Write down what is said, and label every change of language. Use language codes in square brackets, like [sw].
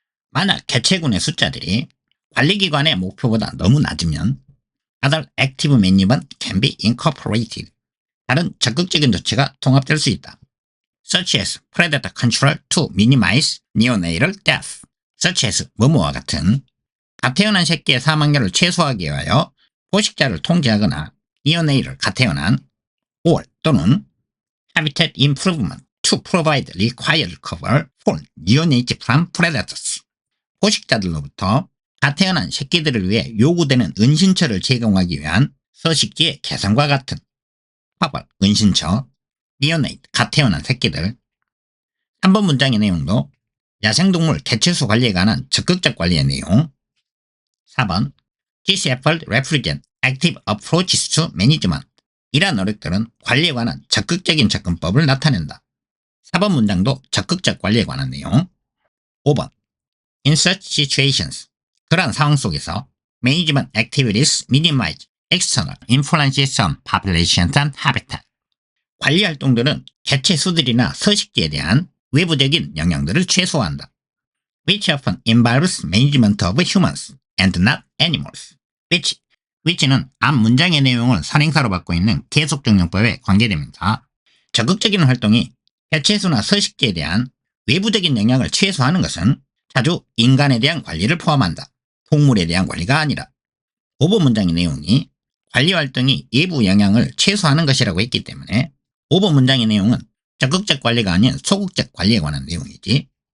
[ko] 만약 개체군의 숫자들이 관리기관의 목표보다 너무 낮으면 [en] other active management can be incorporated. [ko] 다른 적극적인 조치가 통합될 수 있다. [en] Such as predator control to minimize neonatal death. [ko] Such as 뭐뭐와 같은 갓태어난 새끼의 사망률을 최소화하기 위하여 포식자를 통제하거나 neonatal 갓태어난 or 또는 [en] habitat improvement to provide required cover for neonates from predators. [ko] 포식자들로부터 갓태어난 새끼들을 위해 요구되는 은신처를 제공하기 위한 서식지의 개선과 같은 cover, 은신처, neonate, 갓태어난 새끼들. 3번 문장의 내용도 야생동물 개체수 관리에 관한 적극적 관리의 내용. 4번 [en] This effort represents active approaches to management. [ko] 이러한 노력들은 관리에 관한 적극적인 접근법을 나타낸다. 4번 문장도 적극적 관리에 관한 내용. [en] 5번 In such situations. [ko] 그러한 상황 속에서 [en] management activities minimize external influences on populations and habitat. [ko] 관리 활동들은 개체 수들이나 서식지에 대한 외부적인 영향들을 최소화한다. [en] Which often involves management of humans and not animals. [ko] which는 앞 문장의 내용을 선행사로 받고 있는 계속적용법에 관계되면서 적극적인 활동이 개체수나 서식지에 대한 외부적인 영향을 최소화하는 것은 자주 인간에 대한 관리를 포함한다. 동물에 대한 관리가 아니라. 5번 문장의 내용이 관리 활동이 외부 영향을 최소화하는 것이라고 했기 때문에 5번 문장의 내용은 적극적 관리가 아닌 소극적 관리에 관한 내용이지.